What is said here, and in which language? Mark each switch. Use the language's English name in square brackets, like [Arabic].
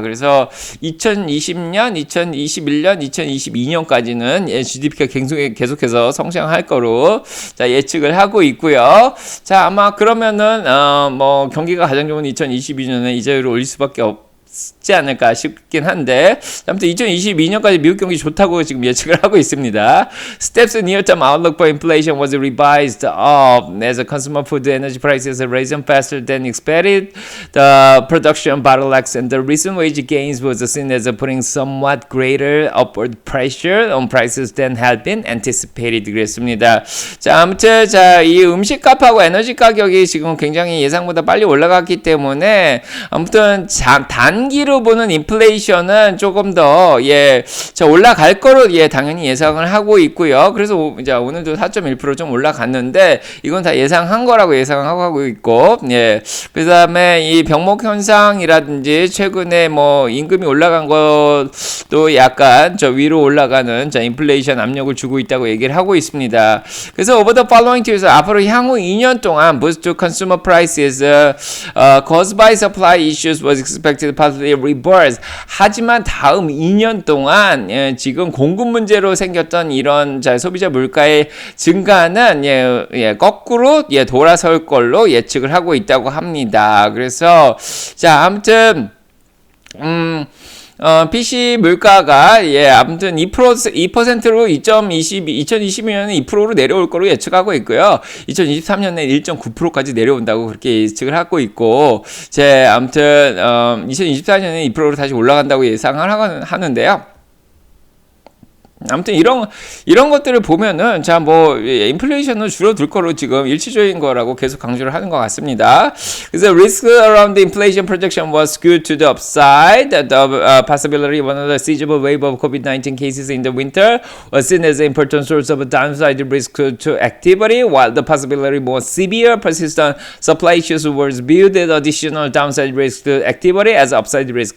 [Korean] 그래서 2020년, 2021년, 2022년까지는 GDP가 계속해서 성장할 거로 자, 예측을 하고 있고요. 자, 아마 그러면은 뭐 경기가 가장 좋은 2022년에 이자율을 올릴 수밖에 없지 않을까 싶긴 한데, 아무튼 2022년까지 미국 경기 좋다고 지금 예측을 하고 있습니다. [English] Steps near-term outlook for inflation was revised up as consumer food and energy prices have risen faster than expected. The production bottlenecks and the recent wage gains was seen as putting somewhat greater upward pressure on prices than had been anticipated. [Korean] 그랬습니다. 자, 아무튼 자, 이 음식값하고 에너지 가격이 지금 굉장히 예상보다 빨리 올라갔기 때문에 아무튼 단기로 보는 인플레이션은 조금 더 자, 올라갈 거로 당연히 예상을 하고 있고요. 그래서 오늘도 4.1% 좀 올라갔는데 이건 다 예상한 거라고 예상하고 있고, 그다음에 이 병목 현상이라든지 최근에 뭐 임금이 올라간 것도 약간 저 위로 올라가는 자, 인플레이션 압력을 주고 있다고 얘기를 하고 있습니다. [English] 그래서 over the following 2 years, [Korean] 앞으로 향후 2년 동안 [English] boost to consumer prices caused by supply issues was expected to partly reverse. [Korean] 하지만 다음 2년 동안 지금 공급 문제로 생겼던 이런 자, 소비자 물가의 증가는 거꾸로 돌아설 걸로 예측을 하고 있다고 합니다. 그래서 자, 아무튼 PC 물가가 아무튼 2%로 2022년에 2%로 내려올 거로 예측하고 있고요. 2023년에 1.9%까지 내려온다고 그렇게 예측을 하고 있고, 아무튼 2024년에 2%로 다시 올라간다고 예상을 하는데요. 아무튼 이런 것들을 보면은 자, 뭐 인플레이션은 줄어들 거로 지금 일치적인 거라고 계속 강조를 하는 것 같습니다. 그래서 [English] risk around the inflation projection was skewed to the upside. The possibility of another seasonal wave of COVID-19 cases in the winter was seen as an important source of downside risk to activity, while the possibility of more severe persistent supply issues was viewed as additional downside risk to activity as upside risk.